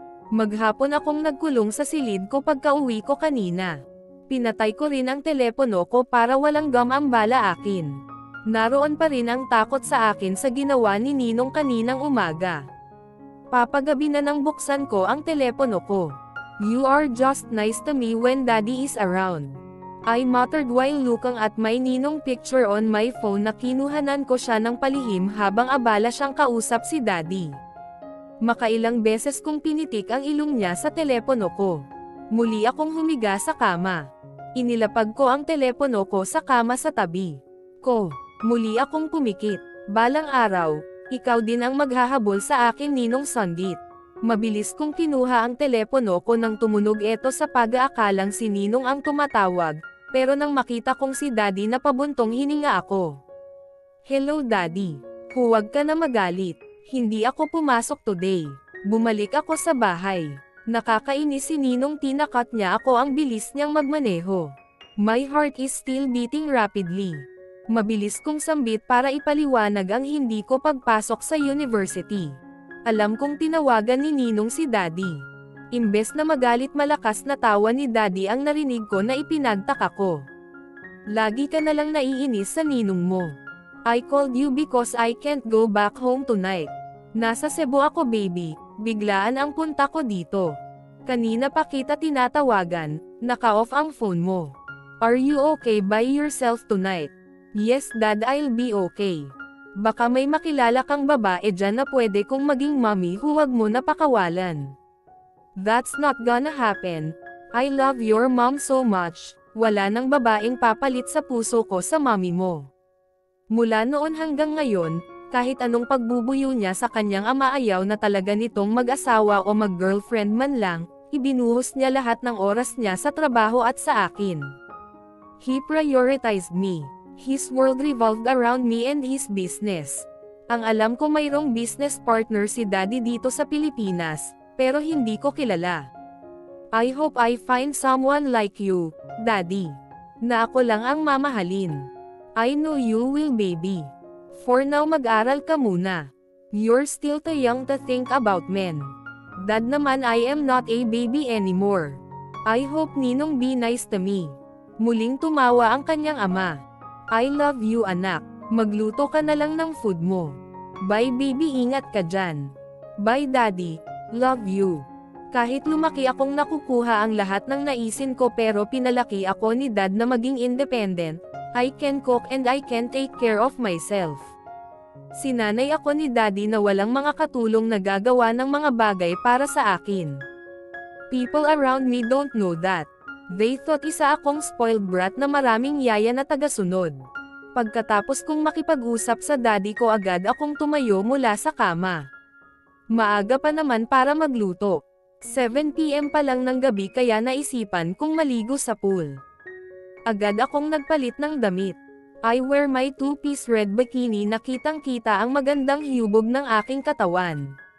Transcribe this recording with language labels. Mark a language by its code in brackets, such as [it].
[tl] Maghapon akong nagkulong sa silid ko pagka-uwi ko kanina. Pinatay ko rin ang telepono ko para walang gumambala akin. Naroon pa rin ang takot sa akin sa ginawa ni Ninong kaninang umaga. Papagabi na nang buksan ko ang telepono ko. [en] You are just nice to me when Daddy is around. I muttered while looking at my Ninong picture on my phone [tl] na kinuhanan ko siya ng palihim habang abala siyang kausap si Daddy. Makailang beses kong pinitik ang ilong niya sa telepono ko. Muli akong humiga sa kama. Inilapag ko ang telepono ko sa kama sa tabi ko. Muli akong pumikit. Balang araw, ikaw din ang maghahabol sa akin, Ninong Sandit. Mabilis kong kinuha ang telepono ko nang tumunog ito sa pag-aakalang si Ninong ang tumatawag, pero nang makita kong si Daddy na pabuntong hininga ako. Hello Daddy. Huwag ka na magalit. Hindi ako pumasok today. Bumalik ako sa bahay. Nakakainis si Ninong, tinakat niya ako ang bilis niyang magmaneho. [en] My heart is still beating rapidly. [tl] Mabilis kong sambit para ipaliwanag ang hindi ko pagpasok sa university. Alam kong tinawagan ni Ninong si Daddy. Imbes na magalit, malakas na tawa ni Daddy ang narinig ko na ipinagtaka ko. Lagi ka na lang naiinis sa Ninong mo. [en] I called you because I can't go back home tonight. [tl] Nasa Cebu ako, baby. Biglaan ang punta ko dito. Kanina pa kita tinatawagan, naka-off ang phone mo. [en] Are you okay by yourself tonight? Yes Dad, I'll be okay. [tl] Baka may makilala kang babae dyan na pwede kong maging mommy, huwag mo na pakawalan. [en] That's not gonna happen. I love your mom so much. [tl] Wala nang babaeng papalit sa puso ko sa mommy mo. Mula noon hanggang ngayon, kahit anong pagbubuyo niya sa kanyang ama, ayaw na talaga nitong mag-asawa o mag-girlfriend man lang, ibinuhos niya lahat ng oras niya sa trabaho at sa akin. [en] He prioritized me. His world revolved around me and his business. [tl] Ang alam ko, mayroong business partner si Daddy dito sa Pilipinas, pero hindi ko kilala. [en] I hope I find someone like you, Daddy. [tl] Na ako lang ang mamahalin. [en] I know you will, baby. For now, [tl] mag-aral ka muna. [en] You're still too young to think about men. Dad naman, I am not a baby anymore. I hope, Ninong, be nice to me. [tl] Muling tumawa ang kanyang ama. [en] I love you, [tl] anak. Magluto ka na lang ng food mo. [en] Bye baby, [tl] ingat ka dyan. [en] Bye Daddy. Love you. [tl] Kahit lumaki akong nakukuha ang lahat ng naisin ko, pero pinalaki ako ni Dad na maging independent. [en] I can cook and I can take care of myself. [tl] Sinanay ako ni Daddy na walang mga katulong na gagawa ng mga bagay para sa akin. [en] People around me don't know that. They thought [tl] isa akong spoiled brat na maraming yaya na tagasunod. Pagkatapos kong makipag-usap sa daddy ko agad akong tumayo mula sa kama. Maaga pa naman para magluto. 7 PM pa lang ng gabi kaya naisipan kong maligo sa pool. Agad akong nagpalit ng damit. [en] I wear my 2-piece red bikini [tl] na kitang-kita ang magandang hiyubog ng aking katawan.